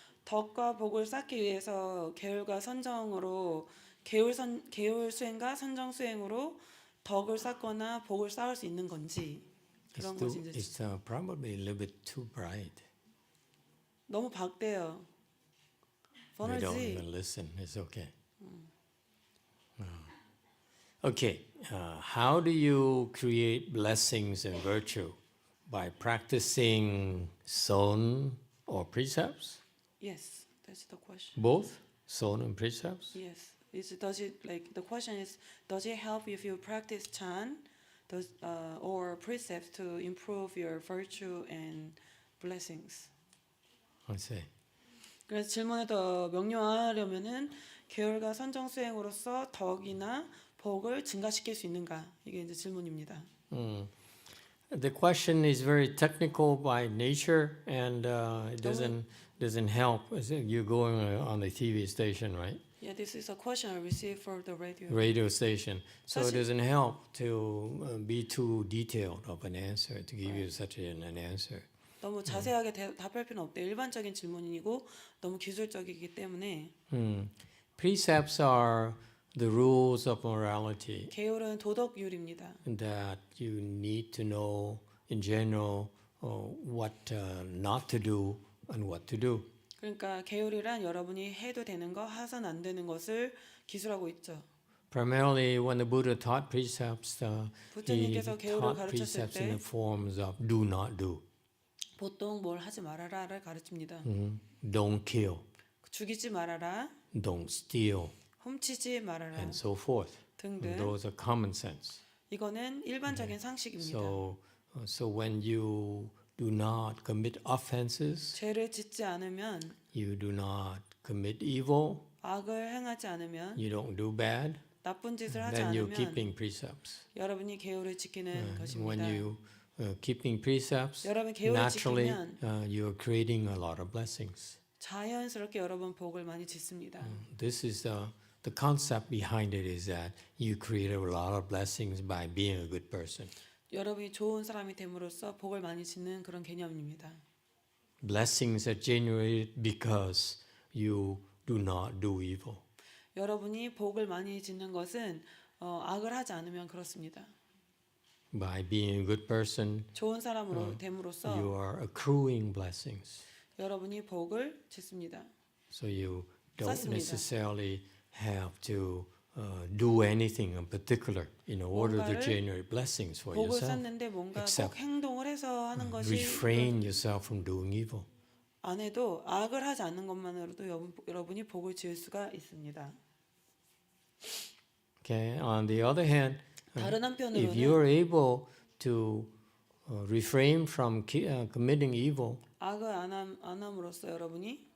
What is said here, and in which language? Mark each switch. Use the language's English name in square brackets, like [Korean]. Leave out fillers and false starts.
[Korean] 덕과 복을 쌓기 위해서 계율과 선정으로 계율 수행과 선정 수행으로 덕을 쌓거나 복을 쌓을 수 있는 건지 그런 것인지. [English] It's probably a little bit too bright. [Korean] 너무 밝대요. [English] They don't [Korean] 번호지. [English] even listen. It's okay. Okay. How do you create blessings and virtue? by practicing son or precepts? Yes, that's the question. Both son and precepts? Yes. The question is, does it help if you practice chan, or precepts to improve your virtue and blessings? I see. [Korean] 그래서 질문을 더 명료하려면은 계율과 선정 수행으로서 덕이나 복을 증가시킬 수 있는가? 이게 이제 질문입니다. [English] The question is very technical by nature, and it doesn't help. You're going on the TV station, right? Yeah, this is a question I received for the radio. Radio station. So it [Korean] 사실- [English] doesn't help to be too detailed of an answer to give you such an answer. [Korean] 너무 자세하게 답할 필요는 없대요. 일반적인 질문이고 너무 기술적이기 때문에 [English] Precepts are the rules of morality [Korean] 계율은 도덕율입니다. [English] that you need to know in general what not to do and what to do. [Korean] 그러니까 계율이란 여러분이 해도 되는 거, 해서는 안 되는 것을 기술하고 있죠. [English] Primarily, when the Buddha taught precepts, he [Korean] 부처님께서 계율을 [English] taught [Korean] 가르쳤을 [English] precepts in [Korean] 때 [English] the forms of do not do, [Korean] 보통 뭘 하지 말아라를 가르칩니다. [English] don't kill, [Korean] 죽이지 말아라, [English] don't steal, [Korean] 훔치지 말아라 [English] and so forth. [Korean] 등등. [English] Those are common sense. [Korean] 이거는 일반적인 상식입니다. [English] So when you do not commit offenses, [Korean] 죄를 짓지 않으면, [English] you do not commit evil, [Korean] 악을 행하지 않으면, [English] you don't do bad, [Korean] 나쁜 짓을 하지 [English] then you're [Korean] 않으면 [English] keeping precepts. [Korean] 여러분이 계율을 지키는 [English] When [Korean] 것입니다. [English] you keeping precepts, [Korean] 여러분 계율을 [English] naturally [Korean] 지키면 [English] you're creating a lot of blessings. [Korean] 자연스럽게 여러분 복을 많이 짓습니다. [English] This is the concept behind it is that you create a lot of blessings by being a good person. [Korean] 여러분이 좋은 사람이 됨으로써 복을 많이 짓는 그런 개념입니다. [English] Blessings are generated because you do not do evil. [Korean] 여러분이 복을 많이 짓는 것은 악을 하지 않으면 그렇습니다. [English] By being a good person, [Korean] 좋은 사람으로 됨으로써 [English] you are accruing blessings. [Korean] 여러분이 복을 짓습니다. [English] So you don't [Korean] 쌓습니다. [English] necessarily have to do anything in particular in order to [Korean] 뭔가를 [English] generate blessings for [Korean] 복을 [English] yourself. [Korean] 쌓는데 뭔가 꼭 [English] except [Korean] 행동을 해서 하는 것이 [English] Refrain yourself from doing evil. [Korean] 안 해도 악을 하지 않는 것만으로도 여러분이 복을 지을 수가 있습니다. [English] Okay. On the other hand, [Korean] 다른 한편으로는 [English] you are able to refrain from committing evil, [Korean] 악을 안 함으로써 여러분이